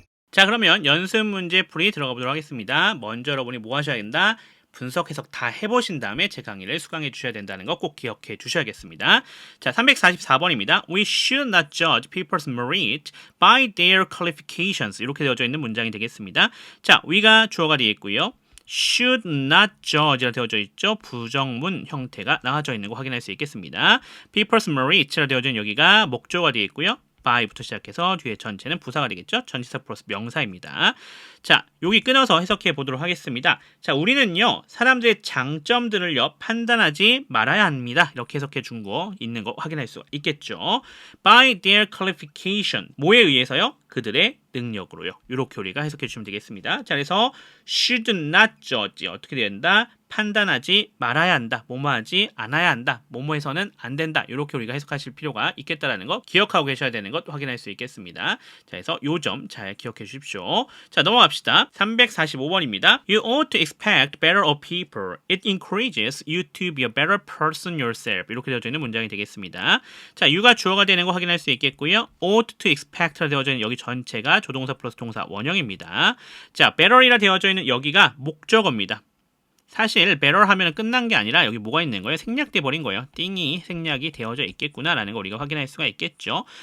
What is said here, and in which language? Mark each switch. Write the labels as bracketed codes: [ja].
[ko] 자, 그러면 연습 문제 풀이 들어가 보도록 하겠습니다. 먼저 여러분이 뭐 하셔야 된다? 분석, 해석 다 해보신 다음에 제 강의를 수강해 주셔야 된다는 거 꼭 기억해 주셔야겠습니다. 자, 344번입니다. [en] We should not judge people's merit by their qualifications. [ko] 이렇게 되어져 있는 문장이 되겠습니다. 자, we가 주어가 되어 있고요. [en] should not judge [ko] 라 되어져 있죠. 부정문 형태가 나와져 있는 거 확인할 수 있겠습니다. [en] people's merit [ko] 라 되어져 있는 여기가 목적어가 되어 있고요. by부터 시작해서 뒤에 전체는 부사가 되겠죠. 전치사 플러스 명사입니다. 자, 여기 끊어서 해석해 보도록 하겠습니다. 자, 우리는요, 사람들의 장점들을요, 판단하지 말아야 합니다. 이렇게 해석해 준 거 있는 거 확인할 수가 있겠죠. [en] by their qualification. [ko] 뭐에 의해서요? 그들의 능력으로요. 이렇게 우리가 해석해 주시면 되겠습니다. 자, 그래서 [en] should not judge. [ko] 어떻게 된다? 판단하지 말아야 한다. 뭐뭐하지 않아야 한다. 뭐뭐해서는 안 된다. 이렇게 우리가 해석하실 필요가 있겠다라는 거 기억하고 계셔야 되는 것 확인할 수 있겠습니다. 자, 그래서 요 점 잘 기억해 주십시오. 자, 넘어갑시다. 345번입니다. [en] You ought to expect better of people. It encourages you to be a better person yourself. [ko] 이렇게 되어져 있는 문장이 되겠습니다. 자, you가 주어가 되는 거 확인할 수 있겠고요. [en] ought to expect [ko] 라 되어져 있는 여기 전체가 조동사 플러스 동사 원형입니다. 자, better이라 되어져 있는 여기가 목적어입니다. 사실 better 하면 끝난 게 아니라 여기 뭐가 있는 거예요? 생략돼 버린 거예요. 띵이 생략이 되어져 있겠구나라는 걸 우리가 확인할 수가 있겠죠.